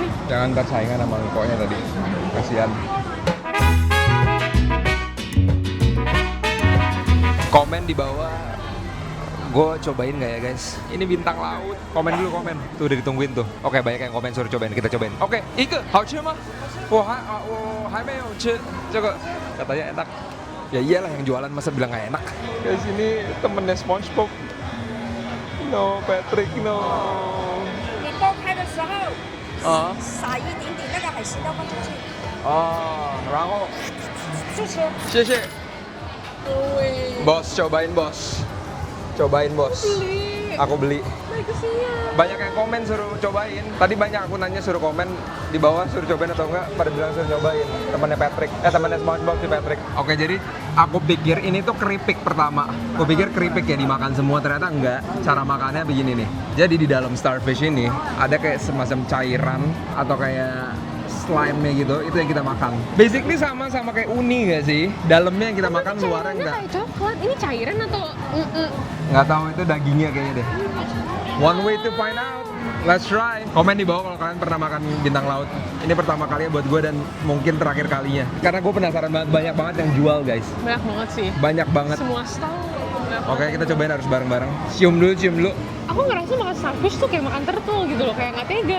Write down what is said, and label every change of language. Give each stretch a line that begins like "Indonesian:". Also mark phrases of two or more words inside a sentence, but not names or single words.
Indonesian: Jangan ntar saingan sama ngkoknya tadi. Kasihan. Komen di bawah, gue cobain nggak ya guys? Ini bintang laut. Komen dulu, komen. Tuh udah ditungguin tuh. Oke, banyak yang komen, suruh cobain. Kita cobain. Oke,
Chinese: Ike, 好吃吗？我还没有吃这个.
Indonesian: Katanya enak. Ya iyalah, yang jualan masa bilang nggak enak. Guys, ini temennya SpongeBob.
English: No, Patrick, no.
Chinese: 你剥开的时候，啊撒一点点那个海鲜料放进去，哦，然后就吃。
Indonesian: 谢谢。Bos, cobain bos. Cobain bos. Beli. Aku beli. Baik kesian. Banyak yang komen suruh cobain. Tadi banyak aku nanya suruh komen di bawah suruh cobain atau enggak. Pada bilang suruh cobain. Temannya Patrick. Temannya SpongeBob si Patrick. Oke, jadi aku pikir ini tuh keripik pertama. Aku pikir keripik ya dimakan semua, ternyata enggak. Cara makannya begini nih. Jadi di dalam starfish ini ada kayak semacam cairan atau kayak slime-nya gitu, itu yang kita makan. Basically sama kayak uni nggak sih? Dalamnya yang kita makan, luarnya Cairannya enggak. kayak coklat. Ini cairan atau Nggak tahu, itu dagingnya kayaknya deh.
English: One way to find out. Let's try.
Indonesian: Komen di bawah kalau kalian pernah makan bintang laut. Ini pertama kali buat gue dan mungkin terakhir kalinya. Karena gue penasaran banget, banyak banget yang jual guys. banyak banget sih. Banyak banget. Semua style. Oke, kita cobain harus bareng-bareng. Cium dulu. Aku ngerasa makan starfish tuh kayak makan turtle gitu loh, kayak nggak tega.